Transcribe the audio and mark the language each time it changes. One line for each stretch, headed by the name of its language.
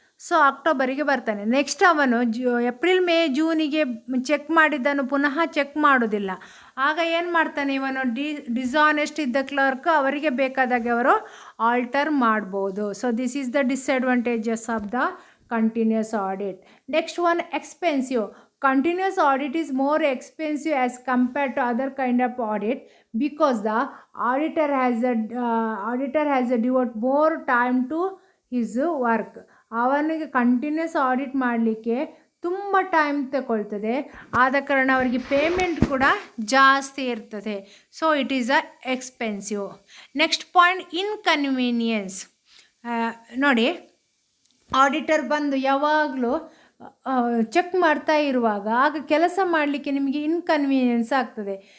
Kannada: So ಅಕ್ಟೋಬರಿಗೆ ಬರ್ತಾನೆ. Next ಅವನು April, May, ಜೂನಿಗೆ check ಮಾಡಿದ್ದನ್ನು ಪುನಃ ಚೆಕ್ ಮಾಡೋದಿಲ್ಲ. ಆಗ ಏನು ಮಾಡ್ತಾನೆ ಇವನು? ಡಿಸಾನೆಸ್ಟ್ ಇದ್ದ ಕ್ಲರ್ಕ್ ಅವರಿಗೆ ಬೇಕಾದಾಗೆ ಅವರು ಆಲ್ಟರ್ ಮಾಡ್ಬೋದು.
English: So this is the disadvantages of the continuous audit. Next one, expensive. Continuous audit is more expensive as compared to other kind of audit because the auditor has to devote more time to his work.
Kannada: ಅವನಿಗೆ continuous audit ಮಾಡಲಿಕ್ಕೆ ತುಂಬ time ತಗೊಳ್ತದೆ. ಆದ ಕಾರಣ ಅವರಿಗೆ payment ಕೂಡ ಜಾಸ್ತಿ ಇರ್ತದೆ.
English: So it is a expensive. Next point, inconvenience.
Kannada: ನೋಡಿ, ಆಡಿಟರ್ ಬಂದು ಯಾವಾಗಲೂ ಚೆಕ್ ಮಾಡ್ತಾ ಇರುವಾಗ ಆಗ ಕೆಲಸ ಮಾಡಲಿಕ್ಕೆ ನಿಮಗೆ ಇನ್ಕನ್ವೀನಿಯನ್ಸ್ ಆಗ್ತದೆ.